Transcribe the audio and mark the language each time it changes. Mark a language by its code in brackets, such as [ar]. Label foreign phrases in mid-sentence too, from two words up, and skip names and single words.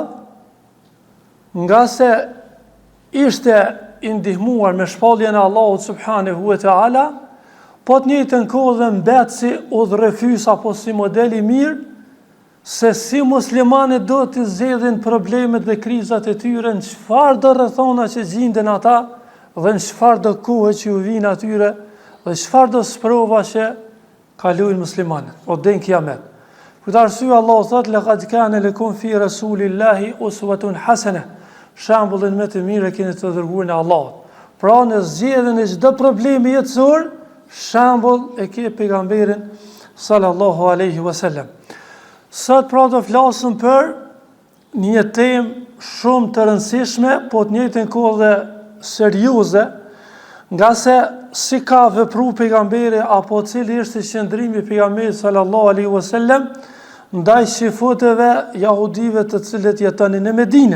[sq] nga se ishte i ndihmuar me shpalljen e Allahut [ar] سبحانه وتعالى, [sq] po të njëjtën kohë dhe mbet si udhërrefys apo si model i mirë, se si muslimanët do të zgjedhin problemet dhe krizat e tyre në çfarë do rrethona që gjenden ata dhe në çfarë do kohë që u vinë atyre dhe çfarë do sprova që kalojnë muslimanët, o den kiamet. Për të arsye Allahu thot: [ar] "لقد كان لكم في رسول الله أسوة حسنة." [sq] Shembullin më të mirë keni të dërguar në Allahut. Pra në zgjedhjen e çdo problemi jetësor, shembull e ke pejgamberin [ar] صلى الله عليه وسلم. [sq] Sot pra do flasim për një temë shumë të rëndësishme, po të njëjtën kohë dhe serioze, nga se si ka vepru pejgamberi apo cili ishte qëndrimi pejgamberit [ar] صلى الله عليه وسلم [sq] ndaj shifuteve jahudive të cilët jetonin në Medinë.